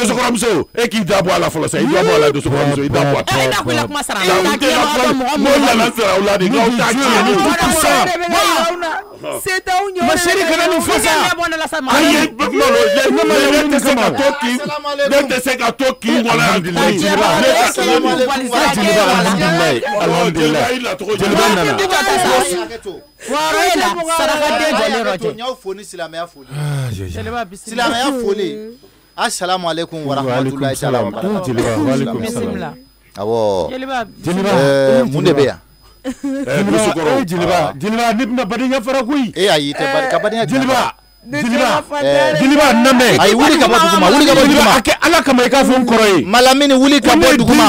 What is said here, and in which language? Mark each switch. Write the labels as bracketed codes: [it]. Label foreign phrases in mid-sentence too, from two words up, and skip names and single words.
[bm] Dosokɔrɔmuso e k'i da bɔ a la fɔlɔ sa. I da bɔ a la dosokɔrɔmuso i da bɔ a la. E da ko la kuma sara. Mo nana sara aw la de n'aw t'a tiɲɛ. Masiri kana nin fɔ sa. Ayi malo ne tɛ se ka to k'i wala. [ar] السلام عليكم ورحمة الله تعالى وبركاته. [bm] Awɔ mun de bɛ yan? Jeliba ne bɛna badenya fara koyi. E ayi tɛ barika badenya. Jeliba namɛ. Ayi wuli ka bɔ duguma wuli ka bɔ duguma. A kɛ Ala kama i k'a fɔ n kɔrɔ ye. Malamini wuli ka bɔ duguma.